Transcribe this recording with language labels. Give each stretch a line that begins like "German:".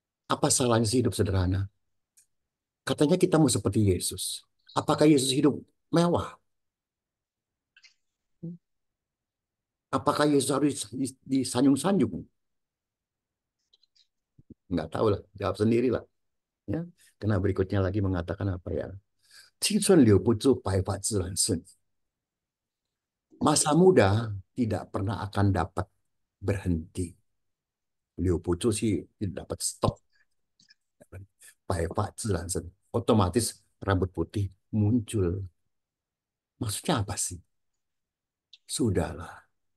Indonesian: Apa salahnya sih hidup sederhana? Katanya kita mau seperti Yesus. Apakah Yesus hidup mewah? Apakah Yesus harus disanjung-sanjung? Nggak tahu lah. Jawab sendiri lah. Ya. Karena berikutnya lagi mengatakan apa ya?
Chinese: 青春留不住，白发自然顺.
Indonesian: Masa muda tidak pernah akan dapat berhenti.
Chinese: 留不住
Indonesian: sih tidak dapat stop.
Chinese: 白发自然顺.
Indonesian: Otomatis rambut putih muncul. Maksudnya apa sih? Sudahlah.